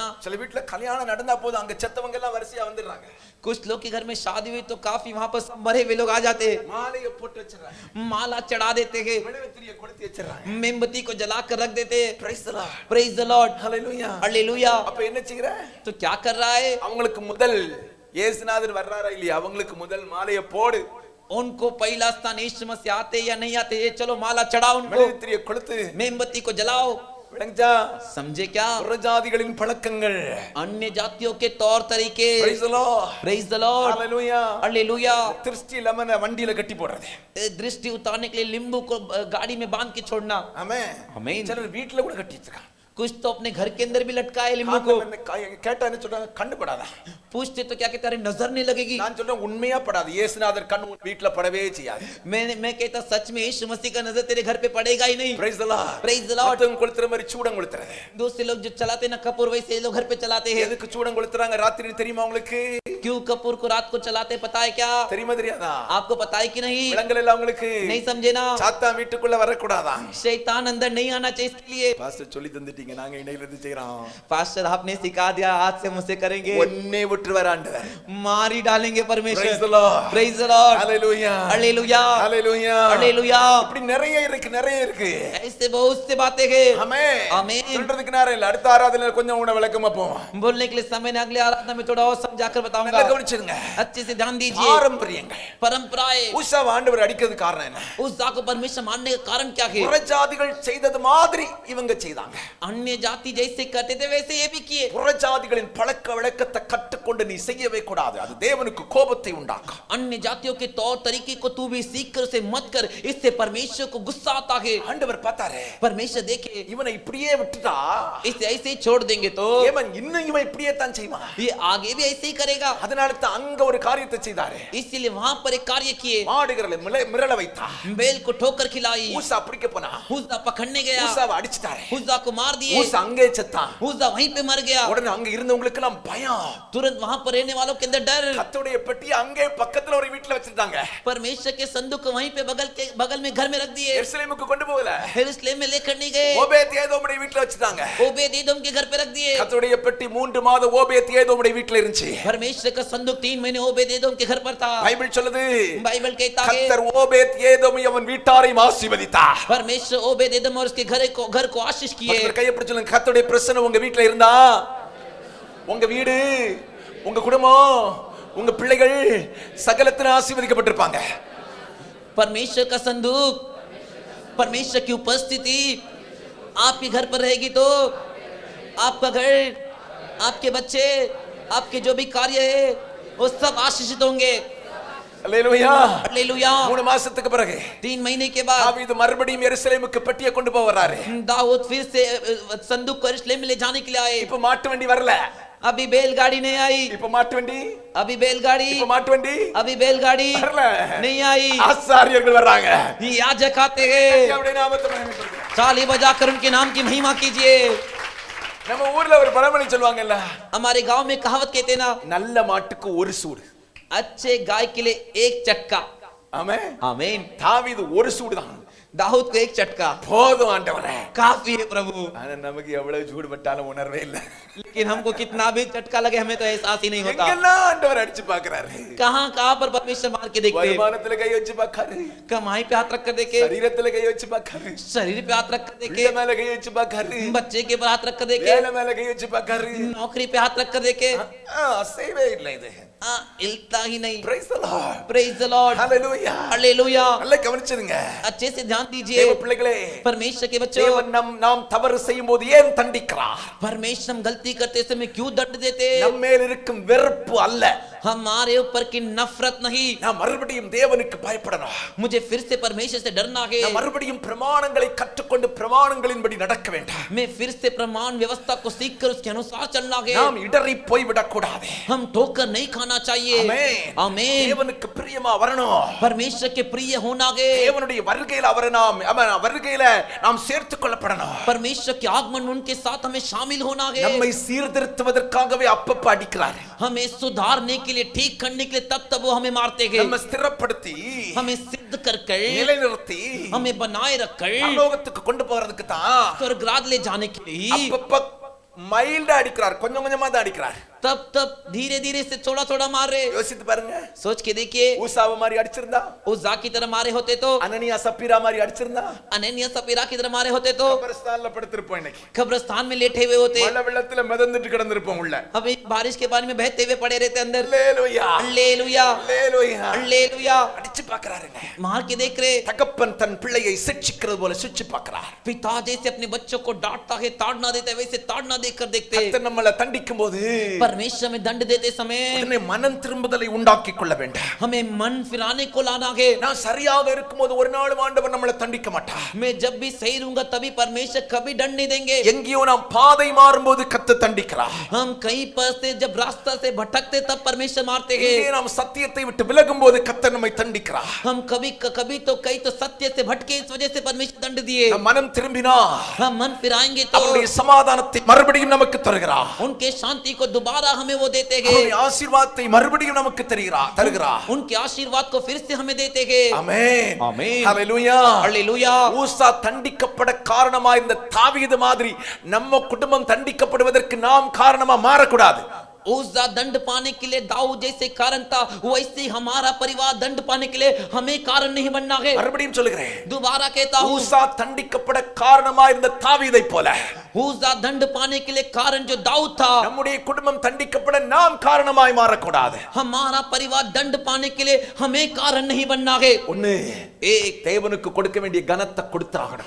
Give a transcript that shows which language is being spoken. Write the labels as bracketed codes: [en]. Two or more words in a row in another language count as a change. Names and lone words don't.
[ta] சில வீட்ல கல்யாணம் நடந்தா போதும் அங்க செத்தவங்க எல்லாம் வரிசையா வந்துடுறாங்க. [hi] कुछ लोग के घर में शादी हुई तो काफी वहां पर मरे हुए लोग आ जाते हैं. [ta] மாலையை போட்டு வச்சிடறாங்க. [hi] माला चढ़ा देते हैं. [ta] மெழுகுத்திரியை கொளுத்தி வச்சிடறாங்க. [hi] मोमबत्ती को जला कर रख देते हैं. [en] Praise the Lord. Praise the Lord. Hallelujah. Hallelujah. [ta] அப்ப என்ன செய்யற? [hi] तो क्या कर रहा है? [ta] அவங்களுக்கு முதல் இயேசுநாதர் வர்றாரா இல்லையா அவங்களுக்கு முதல் மாலையை போடு. [hi] उनको पहला स्थान यीशु मसीह आते या नहीं आते ये चलो माला चढ़ाओ उनको. [ta] மெழுகுத்திரியை கொளுத்து. [hi] मोमबत्ती को जलाओ. [ta] விளங்குச்சா? [hi] समझे क्या? [ta] புறஜாதிகளின் பழக்கங்கள். [hi] अन्य जातियों के तौर तरीके. [en] Praise the Lord. Praise the Lord. Hallelujah. Hallelujah. [ta] திருஷ்டி லெமனை வண்டியில கட்டி போடுறது. [hi] दृष्टि उतारने के लिए नींबू को गाड़ी में बांध के छोड़ना. [ta] ஆமென். [hi] आमीन. [ta] சிலர் வீட்ல கூட கட்டி வச்சிருக்காங்க. [hi] कुछ तो अपने घर के अंदर भी लटकाए नींबू को. [ta] கேட்டா என்ன சொல்றாங்க? கண்ணு படாதா. [hi] पूछते तो क्या कहते हैं नजर नहीं लगेगी. [ta] நான் சொல்றேன் உண்மையா படாது. இயேசுநாதர் கண்ணு வீட்ல படவே செய்யாது. [hi] मैं कहता सच में यीशु मसीह का नजर तेरे घर पे पड़ेगा ही नहीं. [en] Praise the Lord. Praise the Lord. [ta] மத்தவங்க கொளுத்துற மாதிரி சூடம் கொளுத்துறது. [hi] दूसरे लोग जो चलाते ना कपूर वैसे ये लोग घर पे चलाते हैं. [ta] எதுக்கு சூடம் கொளுத்துறாங்க ராத்திரி தெரியுமா உங்களுக்கு? [hi] क्यों कपूर को रात को चलाते पता है क्या? [ta] தெரியுமா தெரியாதா? [hi] आपको पता है कि नहीं? [ta] விளங்கல இல்ல உங்களுக்கு? [hi] नहीं समझे ना? [ta] சாத்தான் வீட்டுக்குள்ள வர கூடாதா? [hi] शैतान अंदर नहीं आना चाहिए इसके लिए. [ta] பாஸ்டர் சொல்லி தந்துட்டீங்க நாங்க இணையில இருந்து செய்றோம். [hi] पास्टर आपने सिखा दिया हाथ से मुझसे करेंगे. [ta] ஒண்ணே விட்டு வர ஆண்டவர். [hi] मारी डालेंगे परमेश्वर. [en] Praise the Lord. Praise the Lord. Hallelujah. Hallelujah. Hallelujah. Hallelujah. [ta] இப்படி நிறைய இருக்கு. [hi] ऐसे बहुत से बातें हैं. [ta] ஆமென். [hi] आमीन. [ta] சொல்றதுக்கு நேரம் இல்ல. அடுத்த ஆராதனையில கொஞ்சம் உன விளக்கமா போவோம். [hi] बोलने के लिए समय नहीं अगले आराधना में थोड़ा और समझाकर बताऊंगा. [ta] நல்லா கவனிச்சுங்க. [hi] अच्छे से ध्यान दीजिए. [ta] பாரம்பரியங்கள். [hi] परंपराएं. [ta] உஸா ஆண்டவர் அடிக்கிறது காரணம் என்ன? [hi] उस को परमेश्वर मानने का कारण क्या है? [ta] புறஜாதிகள் செய்தது மாதிரி இவங்க செய்தாங்க. [hi] अन्य जाति जैसे करते थे वैसे ये भी किए. [ta] புறஜாதிகளின் பழக்க வழக்கத்தை கற்றுக்கொண்டு நீ செய்யவே கூடாது. அது தேவனுக்கு கோபத்தை உண்டாக்கும். [hi] अन्य जातियों के तौर तरीके को तू भी सीख कर उसे मत कर. इससे परमेश्वर को गुस्सा आता है. [ta] ஆண்டவர் பார்த்தாரே. [hi] परमेश्वर देखे [ta] இவனை இப்படியே விட்டுட்டா [hi] इसे ऐसे ही छोड़ देंगे तो [ta] இவன் இன்னும் இவன் இப்படியே தான் செய்வான். [hi] ये आगे भी ऐसे ही करेगा. [ta] அதனால தான் அங்க ஒரு காரியத்தை செய்தாரே. [hi] इसीलिए वहां पर एक कार्य किए. [ta] மாடுகளை மிரள வைத்தா. [hi] बैल को ठोकर खिलाई. [ta] ஊசா பிடிக்க போனா. [hi] उज़ा पकड़ने गया. [ta] ஊசாவை அடிச்சிட்டாரே. [hi] उज़ा को मार दिए. [ta] ஊசா அங்கே செத்தான். [hi] उज़ा वहीं पे मर गया. [ta] உடனே அங்க இருந்தவங்களுக்கு எல்லாம் பயம். [hi] तुरंत वहां पर रहने वालों के अंदर डर. [ta] கர்த்தருடைய பெட்டி அங்கே பக்கத்துல ஒரு வீட்ல வச்சிட்டாங்க. [hi] परमेश्वर के संदूक को वहीं पे बगल में घर में रख दिए. [ta] எருசலேமுக்கு கொண்டு போகல. [hi] यरूशलेम में लेकर नहीं गए. [ta] ஓபேத் ஏதோமுடைய வீட்ல வச்சிட்டாங்க. [hi] ओबेद एदोम के घर पे रख दिए. [ta] கர்த்தருடைய பெட்டி 3 மாதம் ஓபேத் ஏதோமுடைய வீட்ல இருந்துச்சு. [hi] परमेश्वर का संदूक 3 महीने ओबेद एदोम के घर पर था. [ta] பைபிள் சொல்லுது. [hi] बाइबल कहता है [ta] கர்த்தர் ஓபேத் ஏதோமை அவன் வீட்டாரையும் ஆசீர்வதித்தார். [hi] परमेश्वर ओबेद एदोम और उसके घर को आशीष किए. [ta] கர்த்தர் கையை பிடிச்சு சொல்லுங்க. கர்த்தருடைய பிரசன்னம் உங்க வீட்ல இருந்தா உங்க வீடு, உங்க குடும்பம், உங்க பிள்ளைகள் சகலத்திலும் ஆசீர்வதிக்கப்பட்டிருப்பாங்க. [hi] परमेश्वर का संदूक, परमेश्वर की उपस्थिति आपके घर पर रहेगी तो आपका घर, आपके बच्चे, आपके जो भी कार्य है वो सब आशीषित होंगे. [ta] அல்லேலூயா. [hi] हालेलुया. [ta] 3 மாசத்துக்கு பிறகு [hi] 3 महीने के बाद [ta] தாவீது மறுபடியும் எருசலேமுக்கு பெட்டியை கொண்டு போக வராரு. [hi] दाऊद फिर से संदूक को यरूशलेम में ले जाने के लिए आए. [ta] இப்ப மாட்டு வண்டி வரல. [hi] अभी बैलगाड़ी नहीं आई. [ta] இப்ப மாட்டு வண்டி, [hi] अभी बैलगाड़ी, [ta] இப்ப மாட்டு வண்டி [hi] अभी बैलगाड़ी [ta] வரல. [hi] नहीं आई. [ta] ஆசாரியர்கள் வர்றாங்க. [hi] ये याजक आते हैं. [ta] அவருடைய நாமத்தை மகிமைப்படுத்துங்க. [hi] ताली बजाकर उनके नाम की महिमा कीजिए. [ta] நம்ம ஊர்ல ஒரு பழமொழி சொல்வாங்கல்ல. [hi] हमारे गांव में कहावत कहते ना, [ta] நல்ல மாட்டுக்கு ஒரு சூடு. [hi] अच्छे गाय के लिए एक चटका. [ta] ஆமென். [hi] आमीन. [ta] தாவீது ஒரு சூடு தான். [hi] दाऊद को एक चटका [ta] போதும் ஆண்டவரே. [hi] काफी है प्रभु. [ta] ஆனா நமக்கு எவ்வளவு சூடு பட்டாலும் உணர்வே இல்ல. [hi] लेकिन हमको कितना भी चटका लगे हमें तो एहसास ही नहीं होता. [ta] எங்கெல்லாம் ஆண்டவர் அடிச்சு பார்க்கறாரு. [hi] कहां पर परमेश्वर मार के देखते हैं. [ta] வருமானத்துல கை வச்சு பார்க்கறாரு. [hi] कमाई पे हाथ रख कर देखे. [ta] சரீரத்துல கை வச்சு பார்க்கறாரு. [hi] शरीर पे हाथ रख कर देखे. [ta] பிள்ளை மேல கை வச்சு பார்க்கறாரு. [hi] बच्चे के ऊपर हाथ रख कर देखे. [ta] வேலை மேல கை வச்சு பார்க்கறாரு. [hi] नौकरी पे हाथ रख कर देखे. [ta] அசைவே இல்லை இது. [hi] हिलता ही नहीं. [en] Praise the Lord. Praise the Lord. Hallelujah. Hallelujah. [ta] நல்லா கவனிச்சிடுங்க. [hi] अच्छे से ध्यान दीजिए. [ta] தேவ பிள்ளைகளே, [hi] परमेश्वर के बच्चों, [ta] தேவன் நாம் தவறு செய்யும்போது ஏன் தண்டிக்கிறார்? [hi] परमेश्वर हम गलती करते समय क्यों दंड देते? [ta] நம்ம மேல் இருக்கும் வெறுப்பு அல்ல, [hi] हमारे ऊपर की नफरत नहीं, [ta] நான் மறுபடியும் தேவனுக்கு பயப்படணும். [hi] मुझे फिर से परमेश्वर से डरना है, [ta] நான் மறுபடியும் பிரமாணங்களை கற்றுக்கொண்டு பிரமாணங்களின்படி நடக்க வேண்டும். [hi] मैं फिर से प्रमाण व्यवस्था को सीखकर उसके अनुसार चलना है, [ta] நாம் இடறி போய் விடக்கூடாது. [hi] हम ठोकर नहीं खाना चाहिए। [ta] ஆமென். [hi] आमीन। [ta] தேவனுக்கு பிரியமா வரணும். [hi] परमेश्वर के प्रिय होना है, [ta] தேவனுடைய வருகையில அவரை நாம் வருகையில நாம் சேர்த்துக் கொள்ளப்படணும். [hi] परमेश्वर के आगमन में उनके साथ हमें शामिल होना है। [ta] நம்மை சீர்திருத்துவதற்காகவே அப்பப்ப அடிக்கிறார். [hi] हमें सुधारने के लिए, ठीक करने के लिए तब तब वो हमें मारते हैं, [ta] நம்ம ஸ்திரப்படுத்தி [hi] हमें सिद्ध कर कर, [ta] நிலைநிறுத்தி [hi] हमें बनाए रखकर [ta] பரலோகத்துக்கு கொண்டு போறதுக்கு தான் [hi] स्वर्गराज ले जाने के लिए [ta] அப்பப்ப மைல்டா அடிக்கிறார். கொஞ்சம் கொஞ்சமா தான் அடிக்கிறார். [hi] तब तब धीरे धीरे से थोड़ा थोड़ा मार रहे। [ta] யோசித்து பாருங்க. [hi] सोच के देखिए, [ta] ஊசாவ மாதிரி அடிச்சிருந்தா, [hi] उज्जा की तरह मारे होते तो, [ta] அனனியா சப்பீரா மாதிரி அடிச்சிருந்தா, [hi] अननिया सपीरा की तरह मारे होते तो, [ta] கபரஸ்தான்ல படுத்திருப்போம். இன்னைக்கு [hi] कब्रिस्तान में लेटे हुए होते, [ta] மழை வெள்ளத்துல மிதந்துட்டு கிடந்திருப்போம் உள்ள. [hi] अभी बारिश के पानी में बहते हुए पड़े रहते अंदर। [ta] அல்லேலூயா, [hi] हालेलुया, [ta] அல்லேலூயா. [hi] हालेलुया। [ta] அடிச்சு பார்க்கறாருங்க. [hi] मार के देख रहे, [ta] தகப்பன் தன் பிள்ளையை சிட்சிக்கிறது போல சிட்சி பார்க்கறார். [hi] पिता जैसे अपने बच्चों को डांटता है, ताड़ना देता है, वैसे ताड़ना देकर देखते। [ta] கர்த்தர் நம்மளை தண்டிக்கும் போது [hi] परमेश्वर में दंड देते समय [ta] உடனே மனம் திரும்புதலை உண்டாக்கி கொள்ள வேண்டும். [hi] हमें मन फिराने को लाना है। [ta] நான் சரியாக இருக்கும்போது ஒரு நாள் ஆண்டவர் நம்மளை தண்டிக்க மாட்டார். [hi] मैं जब भी सही रहूंगा तभी परमेश्वर कभी दंड नहीं देंगे। [ta] எங்கேயோ நாம் பாதை மாறும்போது கர்த்தர் தண்டிக்கிறார். [hi] हम कहीं पर से जब रास्ता से भटकते तब परमेश्वर मारते हैं। [ta] எங்கே நாம் சத்தியத்தை விட்டு விலகும்போது கர்த்தர் நம்மை தண்டிக்கிறார். [hi] हम कभी कभी तो कहीं तो सत्य से भटके, इस वजह से परमेश्वर दंड दिए। [ta] நம் மனம் திரும்பினா [hi] हम मन फिराएंगे तो [ta] அவருடைய சமாதானத்தை மறுபடியும் நமக்கு தருகிறார். [hi] उनके शांति को दोबारा हमें वो देते [ta] அவருடைய [hi] हैं, [ta] ஆசீர்வாதத்தை மறுபடியும் நமக்கு தருகிறார். [hi] उनके आशीर्वाद को फिर से हमें देते हैं। [ta] ஆமென், ஆமென். ஹalleluya, [hi] हालेलुया। [ta] ஊசா தண்டிக்கப்பட காரணமா இருந்த தாவீது மாதிரி நம்ம குடும்பம் தண்டிக்கப்படுவதற்கு நாம் காரணமா மாறக்கூடாது. [hi] उज्जा दंड पाने के लिए दाऊद जैसे कारण था, वैसे हमारा परिवार दंड पाने के लिए हमें कारण नहीं बनना है। [ta] மறுபடியும் சொல்லுகிறேன், [hi] दोबारा कहता हूँ, [ta] ஊசா தண்டிக்கப்பட காரணமா இருந்த தாவீதை போல [hi] उज्जा दंड पाने के लिए कारण जो दाऊद था, [ta] நம்முடைய குடும்பம் தண்டிக்கப்பட நாம் காரணமாய் மாறக்கூடாது. [hi] हमारा परिवार दंड पाने के लिए हमें कारण नहीं बनना है। [ta] ஒண்ணு, [hi] एक, [ta] தேவனுக்கு கொடுக்க வேண்டிய கனத்தை கொடுத்தாகணும்.